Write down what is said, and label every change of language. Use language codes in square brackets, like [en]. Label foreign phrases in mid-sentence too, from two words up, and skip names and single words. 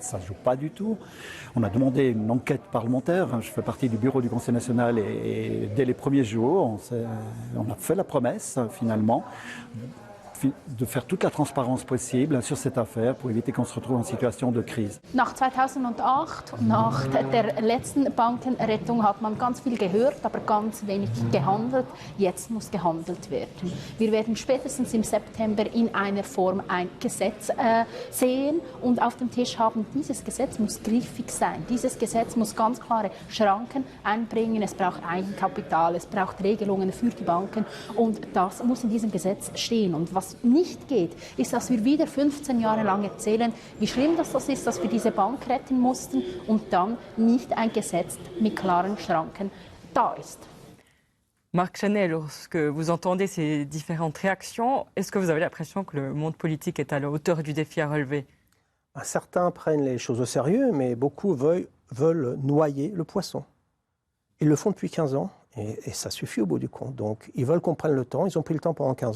[fr] Ça ne joue pas du tout. On a demandé une enquête parlementaire. Je fais partie du bureau du Conseil national et dès les premiers jours, on a fait la promesse, finalement, de faire toute la transparence possible sur cette affaire pour éviter qu'on se retrouve en situation de crise. [de] Nach 2008 und nach der letzten Bankenrettung hat man ganz viel gehört, aber ganz wenig gehandelt. Jetzt muss gehandelt werden. Wir werden spätestens im September in einer Form ein Gesetz sehen und auf dem Tisch haben. Dieses Gesetz muss griffig sein. Dieses Gesetz muss ganz klare Schranken einbringen. Es braucht Eigenkapital, es braucht Regelungen für die Banken und das muss in diesem Gesetz stehen. Und was nicht geht, ist, dass wir wieder 15 Jahre lang erzählen, wie schlimm das ist, dass wir diese Bank retten mussten und dann nicht ein Gesetz mit klaren Schranken da ist. [fr] Marc Chanet, lorsque vous entendez ces différentes réactions, est-ce que vous avez l'impression que le monde politique est à la hauteur du défi à relever? Certains prennent les choses au sérieux, mais beaucoup veulent noyer le poisson. Ils le font depuis 15 ans. Et ça suffit au bout du compte. Donc, ils veulent qu'on prenne le temps. Ils ont pris le temps pendant 15 ans.